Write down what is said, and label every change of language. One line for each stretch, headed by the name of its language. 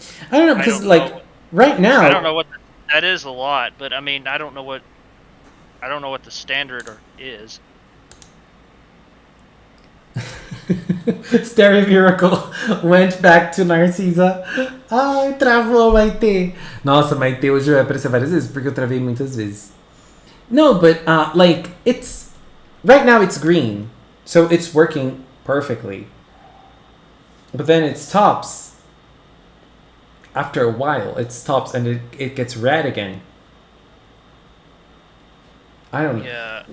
English: I don't know, because, right now... I don't know what... That is a lot, but, I mean, I don't know what the standard is. Stereo Miracle went back to Narcisa.
Portuguese: Ai, travou, Maite. Nossa, Maite, hoje eu ia aparecer várias vezes, porque eu travei muitas vezes.
English: No, but, it's... Right now it's green, so it's working perfectly. But then it stops. After a while, it stops and it gets red again. I don't know. Yeah.